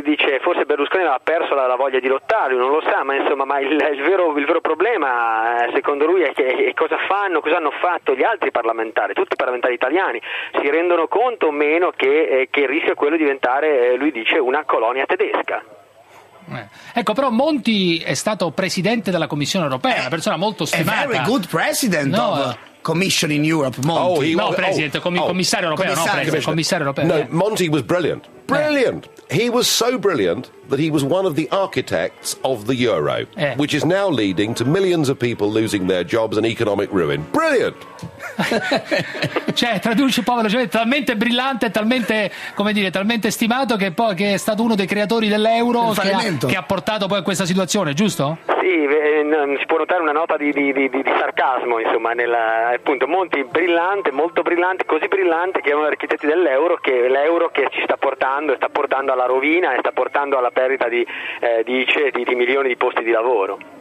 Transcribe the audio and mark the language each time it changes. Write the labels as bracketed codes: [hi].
[it] Dice forse Berlusconi ha perso la voglia di lottare, non lo sa, ma insomma, ma il vero problema secondo lui è che cosa hanno fatto gli altri parlamentari, tutti i parlamentari italiani, si rendono conto o meno che il rischio è quello di diventare, lui dice, una colonia tedesca. Ecco, però Monti è stato presidente della Commissione Europea, una persona molto stimata. [en] A very good president of Commission in Europe, Monti. [it] Oh, commissario europeo. [en] No, Monti was brilliant. Brilliant. He was so brilliant that he was one of the architects of the euro, which is now leading to millions of people losing their jobs and economic ruin. Brilliant. [it] Cioè, traduci povero, cioè, talmente brillante, talmente, come dire, talmente stimato che è stato uno dei creatori dell'euro che ha portato poi a questa situazione, giusto? Sì, si può notare una nota di sarcasmo, insomma, appunto Monti brillante, molto brillante, così brillante che è uno degli architetti dell'euro, che l'euro che ci sta portando alla rovina e sta portando alla perdita di milioni di posti di lavoro.